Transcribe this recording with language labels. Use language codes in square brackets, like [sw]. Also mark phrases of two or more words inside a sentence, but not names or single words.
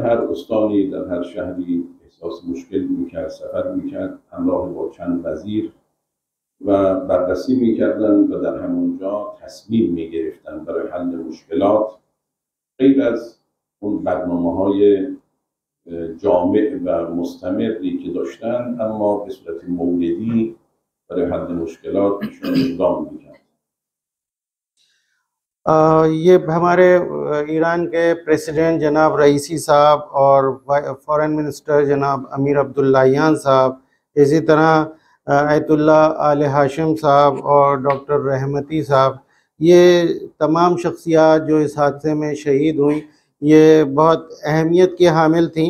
[fa] هر استانی در هر شهری احساس مشکل میکرد سفر میکرد همراه با چند وزیر و بررسی میکردن و در همونجا تصمیم میگرفتن برای حل مشکلات، غیر از اون برنامه‌های جامع و مستمری که داشتن، اما به صورت موردی برای حل مشکلات ایشون اقدام میکرد. [ur] یہ ہمارے ایران کے پریزیڈنٹ جناب رئیسی صاحب اور [en] foreign minister [ur] جناب امیر عبداللہیان صاحب، اسی طرح آیت اللہ آل ہاشم صاحب اور ڈاکٹر رحمتی صاحب، یہ تمام شخصیات جو اس حادثے میں شہید ہوئیں یہ بہت اہمیت کی حامل تھیں.